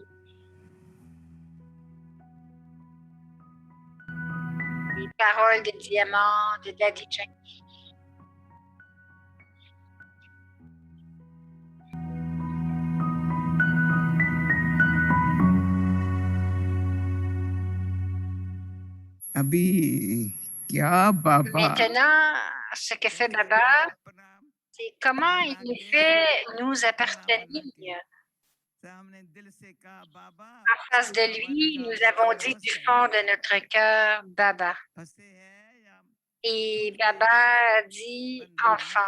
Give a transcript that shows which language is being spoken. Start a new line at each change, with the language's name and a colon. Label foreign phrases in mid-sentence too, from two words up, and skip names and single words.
French: Les paroles de diamant de Daddy Junkie.
Hindi: अभी क्या बाबा
French: Maintenant, ce que fait Baba, c'est comment il nous fait nous appartenir. En face de lui, nous avons dit du fond de notre cœur, Baba. Et Baba a dit, enfant.